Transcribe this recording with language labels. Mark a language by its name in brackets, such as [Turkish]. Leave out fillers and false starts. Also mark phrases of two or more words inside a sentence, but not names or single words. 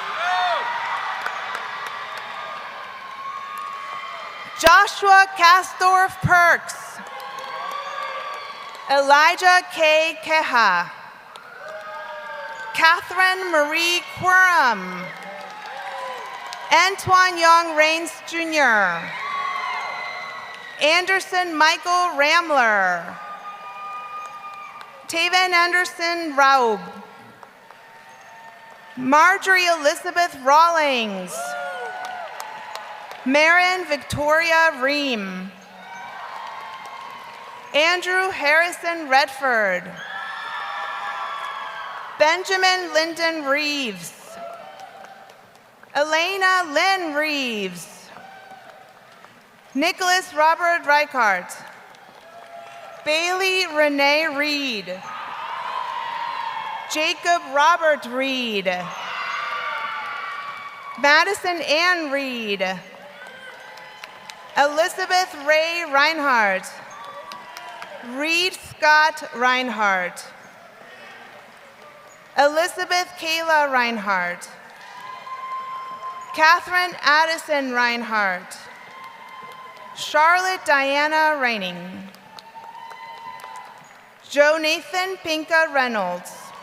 [English] Joshua Castorf Perks. Elijah K. Keha. Catherine Marie Quorum. Antoine Young Rains Jr. Anderson Michael Ramler. Taven Anderson Raub. Marjorie Elizabeth Rawlings. Marin Victoria Ream. Andrew Harrison Redford. Benjamin Lyndon Reeves. Elena Lynn Reeves. Nicholas Robert Reichart. Bailey Renee Reed. Jacob Robert Reed. Madison Ann Reed. Elizabeth Ray Reinhardt. Reed Scott Reinhardt. Elizabeth Kayla Reinhardt. Catherine Addison Reinhardt. Charlotte Diana Reining. Joe Nathan Pinka Reynolds.